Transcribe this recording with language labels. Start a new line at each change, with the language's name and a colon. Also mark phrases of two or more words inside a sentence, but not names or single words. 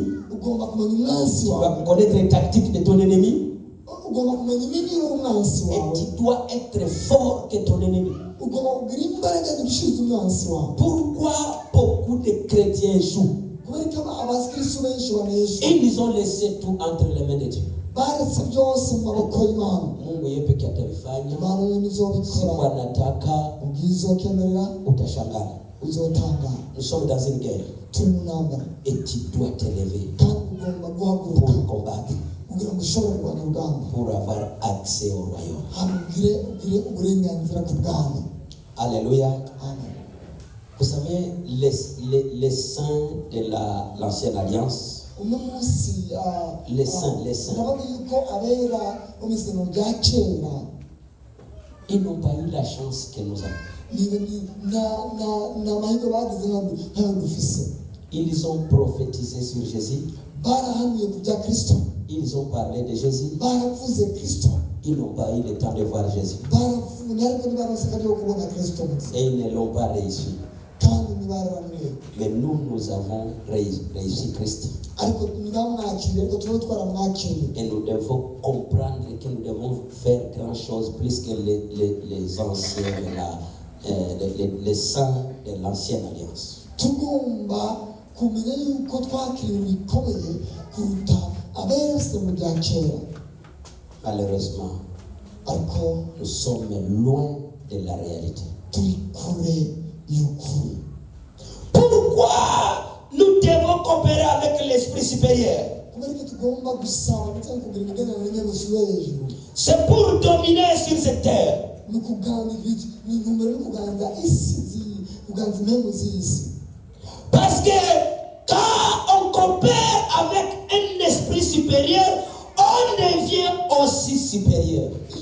French: Tu dois connaître les tactiques de ton ennemi. Et tu dois être fort que ton ennemi. Pourquoi beaucoup de chrétiens jouent? Ils ont laissé tout entre les mains de Dieu.
Swahili: Mungu yeye pekee atalifanya. Siku anataka utashangaa.
Rundi: uzotangara.
French: Nous sommes dans une guerre.
Rundi: Turi mu ntambara.
French: Et tu dois te lever
Rundi: Kandi ugomba guhaguruka
French: pour combattre,
Rundi: kugira ngo ushobore kurwanya urugamba.
French: pour avoir accès au royaume.
Rundi: Hanyuma ugire uburenganzira ku bwami.
French: Alléluia. Amen. Vous savez, les saints de l'ancienne alliance,
Rundi: Uno munsi
French: les saints,
Rundi: ndabona yuko abera bo mu isezerano rya kera
French: ils n'ont pas eu la chance que nous avons.
Rundi: na mahirwe bagize nk'ayo dufise.
French: Ils ont prophétisé sur Jésus.
Rundi: Barahanuye ku bya Kristo.
French: Ils ont parlé de Jésus.
Rundi: Baravuze Kristo.
French: Ils n'ont pas eu le temps de voir Jésus.
Rundi: Baravuze ariko ntibaronse akanya ko kubona Kristo.
French: Et ils ne l'ont pas réussi.
Rundi: Kandi ntibarahanuye.
French: Mais nous avons réussi Christ.
Rundi: Ariko ntibamwakiriye ariko tuba twaramwakiriye.
French: Et nous devons comprendre que nous devons faire grand chose plus que les anciens les saints de l'ancienne alliance.
Rundi: Tugomba kumenya yuko twakiriye bikomeye kuruta abera mu bya kera.
French: Malheureusement, nous sommes loin de la réalité.
Rundi: Turi kure y'ukuri.
French: Pourquoi nous devons coopérer avec l'esprit supérieur? C'est pour dominer sur cette terre. Parce que quand on coopère avec un esprit supérieur, on devient aussi supérieur.